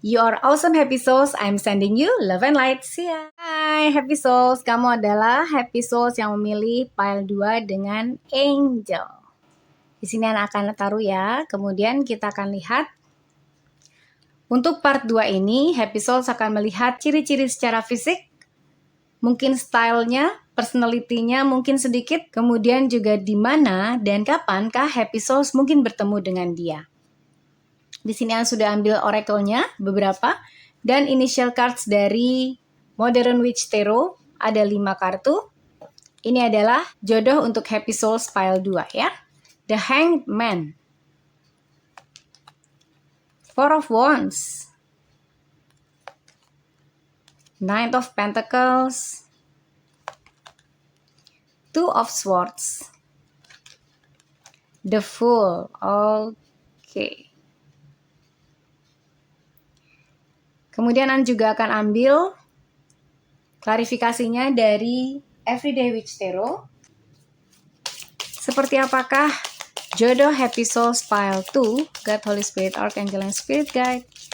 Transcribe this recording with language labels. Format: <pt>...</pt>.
<en>You are awesome Happy Souls. I'm sending you love and light. See ya.</en> <id>Hai Happy Souls, kamu adalah Happy Souls yang memilih pile 2 dengan Angel. Di sini Ana akan taruh ya. Kemudian kita akan lihat. Untuk part 2 ini, Happy Souls akan melihat ciri-ciri secara fisik. Mungkin stylenya, personality-nya mungkin sedikit. Kemudian juga di mana dan kapankah Happy Souls mungkin bertemu dengan dia. Di sini Ana sudah ambil oracle-nya beberapa. Dan initial cards dari Modern Witch Tarot. Ada 5 kartu. Ini adalah jodoh untuk Happy Souls pile 2 ya.</id> <en>The Hanged Man, Four of Wands, Knight of Pentacles, Two of Swords, The Fool. Oke.</en> <id>Kemudian An juga akan ambil klarifikasinya dari Everyday Witch Tarot. Seperti apakah jodoh Happy Souls pile 2, God, Holy Spirit, Archangel, and Spirit Guide.</id>